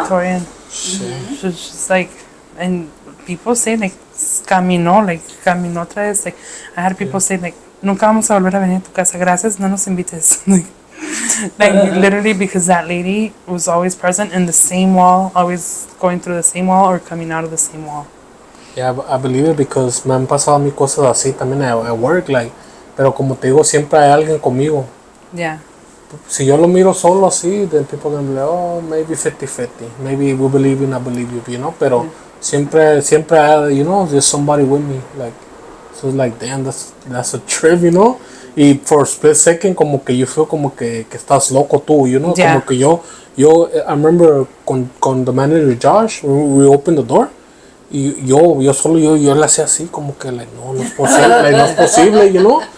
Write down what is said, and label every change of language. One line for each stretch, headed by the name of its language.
English: Victorian. So it's just like, and people say like
Spanish: caminó otra vez.
English: Like, I had people say like,
Spanish: nunca vamos a volver a venir a tu casa. Gracias, no nos invites.
English: Like literally, because that lady was always present in the same wall, always going through the same wall or coming out of the same wall. Yeah, I believe it because
Spanish: me han pasado a mí cosas así también
English: at work, like,
Spanish: pero como te digo, siempre hay alguien conmigo.
English: Yeah.
Spanish: Si yo lo miro solo así,
English: then people gonna be like, oh, maybe 50-50. Maybe we believe you, I believe you know,
Spanish: pero siempre hay,
English: you know, there's somebody with me, like, so it's like, damn, that's a trip, you know. Y for a split second,
Spanish: como que
English: you feel
Spanish: como que estás loco tú,
English: you know, Yeah.
Spanish: como que yo,
English: I remember
Spanish: con the manager Josh,
English: we opened the door,
Spanish: y yo le hacía así, como que, like, no es posible, like, no es posible,
English: you know.